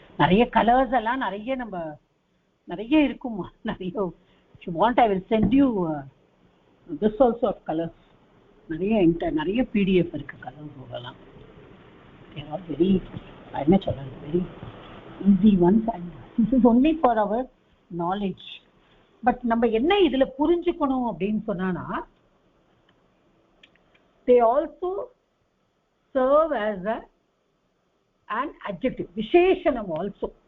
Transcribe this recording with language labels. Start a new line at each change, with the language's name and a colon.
Tamil: நிறைய கலர்ஸ் எல்லாம் நிறைய இருக்குமா, நிறைய.
English: If you want, I will send you this also of colors.
Tamil: நிறைய PDF இருக்கு கலர்ஸ் எல்லாம்.
English: They are very,
Tamil: என்ன சொல்றது,
English: very easy ones, and this is only for our knowledge.
Tamil: But நம்ம என்ன இதுல புரிஞ்சுக்கணும் அப்படின்னு சொன்னா,
English: they also serve as an adjective, visheshanam also.